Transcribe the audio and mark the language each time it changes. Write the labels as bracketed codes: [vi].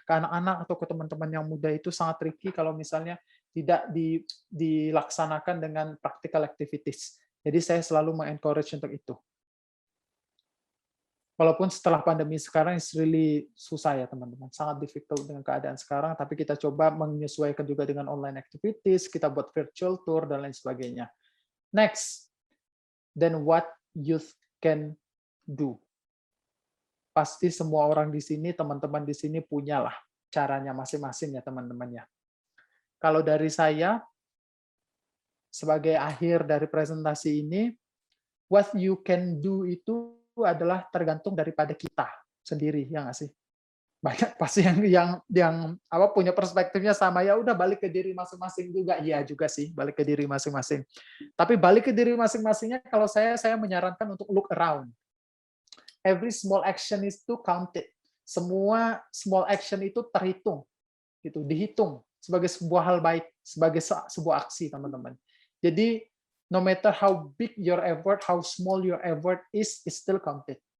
[id] Ke anak-anak atau ke teman-teman yang muda itu sangat tricky kalau misalnya tidak dilaksanakan dengan practical activities. Jadi saya selalu mengencourage untuk itu. Walaupun setelah pandemi sekarang [en] is really [id] susah ya teman-teman, sangat difficult dengan keadaan sekarang, tapi kita coba menyesuaikan juga dengan online activities, kita buat virtual tour dan lain sebagainya. [en] Next, then what youth can do. [id] Pasti semua orang di sini, teman-teman di sini punyalah caranya masing-masing ya teman-teman ya. Kalau dari saya, sebagai akhir dari presentasi ini, [en] what you can do [id] itu adalah tergantung daripada kita sendiri, ya nggak sih? Banyak pasti yang punya perspektifnya sama, ya udah balik ke diri masing-masing juga. Iya juga sih, balik ke diri masing-masing. Tapi balik ke diri masing-masingnya, kalau saya menyarankan untuk [en] look around. Every small action is to counted. [id] Semua small action itu terhitung, gitu, dihitung sebagai sebuah hal baik, sebagai sebuah aksi, teman-teman. Jadi [en] no matter how big your effort, how small your effort is still counted.